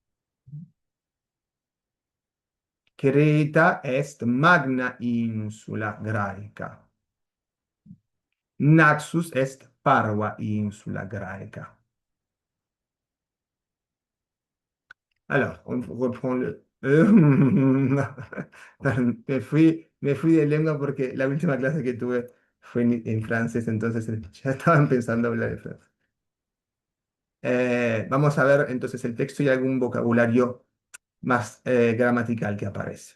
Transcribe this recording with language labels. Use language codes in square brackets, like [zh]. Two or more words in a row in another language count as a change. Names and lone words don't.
[la] Creta est magna insula Graeca. Naxos est parva insula Graeca. [fr] Alors, on reprend le... [es] Me fui de lengua porque la última clase que tuve fue en francés, entonces ya estaba empezando a hablar de francés. Vamos a ver entonces el texto y algún vocabulario más gramatical que aparece.